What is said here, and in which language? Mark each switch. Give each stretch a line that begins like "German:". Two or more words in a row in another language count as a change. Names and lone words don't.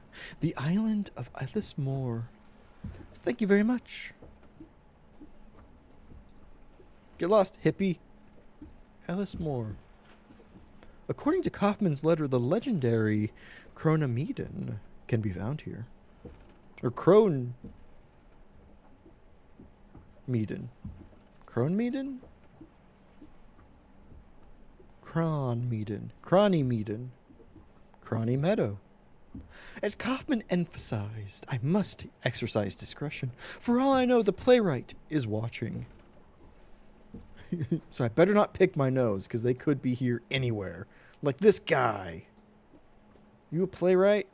English: The island of Ellis Moore. Thank you very much. Get lost, hippie. Ellis Moore. According to Kaufman's letter, the legendary Cronomedon can be found here. Or Cronemedon. Cronemedon? Cronymedon. Cronny Meadow. As Kaufman emphasized, I must exercise discretion. For all I know, the playwright is watching. So I better not pick my nose, because they could be here anywhere. Like this guy. You a playwright?